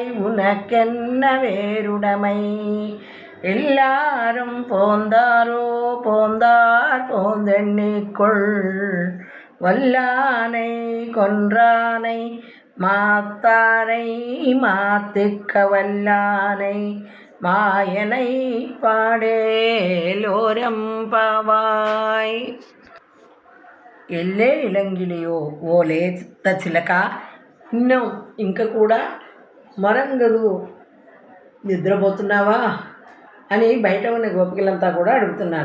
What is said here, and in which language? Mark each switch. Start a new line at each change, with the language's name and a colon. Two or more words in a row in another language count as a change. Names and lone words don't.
Tamil: உனக்கென்ன வேறுடைமை எல்லாரும் போந்தாரோ போந்தார் போந்தெண்ணிக்கொள் வல்லானை கொன்றானை மாத்தாரை மாத்திக்க வல்லானை மாயனை పాడేలోరంపవాయ్. எல்லே இளங்கிளியோ
Telugu: ఓ లేత చిలక ఇన్నం ఇంక కూడా మరంగదు నిద్రపోతున్నావా అని బయట ఉన్న గోపికలంతా కూడా అడుగుతున్నారు.